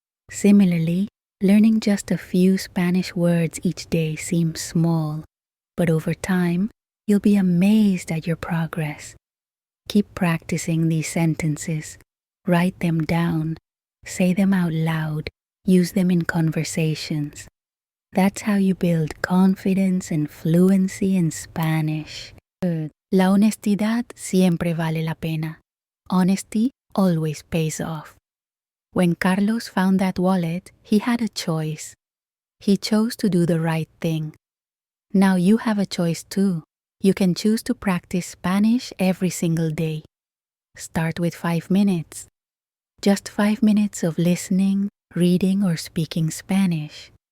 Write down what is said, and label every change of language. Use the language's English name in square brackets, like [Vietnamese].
[English] Similarly, learning just a few Spanish words each day seems small, but over time, you'll be amazed at your progress. Keep practicing these sentences. Write them down. Say them out loud. Use them in conversations. That's how you build confidence and fluency in Spanish. [Spanish] La honestidad siempre vale la pena. [English] Honesty always pays off. When Carlos found that wallet, he had a choice. He chose to do the right thing. Now you have a choice too. You can choose to practice Spanish every single day. Start with 5 minutes. Just 5 minutes of listening, reading, or speaking Spanish.